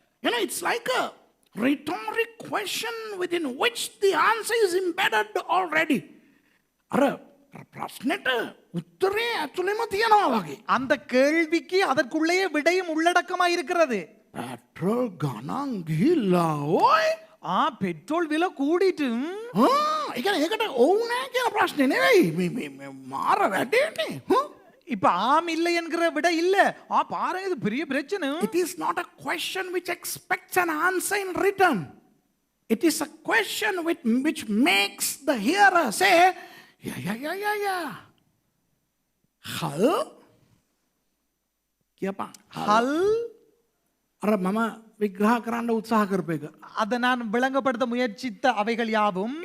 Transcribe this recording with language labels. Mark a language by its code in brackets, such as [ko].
[en] You know, it's like a rhetoric question within which the answer is embedded already. [si] අර ප්‍රශ්නෙට උත්තරේ ඇතුළෙම තියෙනවා වගේ. [ta] அந்த கேள்விக்கு அதற்குள்ளேயே விடையும் உள்ளடக்கமா இருக்கிறது. [si] පෙට්‍රල් ගණන් ගිහිල්ලා ඕයි. [ta] பெட்ரோல் விலை கூடிட்டு. [si] ඒ කියන්නේ ඒකට ඔව් නෑ කියන ප්‍රශ්නේ නෙවෙයි. මේ මාර වැඩේනේ. [ta] இப்ப ஆம் இல்லை என்கிற விட இல்ல. பாருங்க இது பெரிய பிரச்சனை. [en] It is not a question which expects an answer in written. It is a question which makes the hearer say, yeah. [si] හල් කියපන්. [ta] ஹல் [si] අර මම විග්‍රහ කරන්න උත්සාහ කරපු එක. [ta] அதை நான் விளங்கப்படுத்த முயற்சித்த அவைகள் யாவும்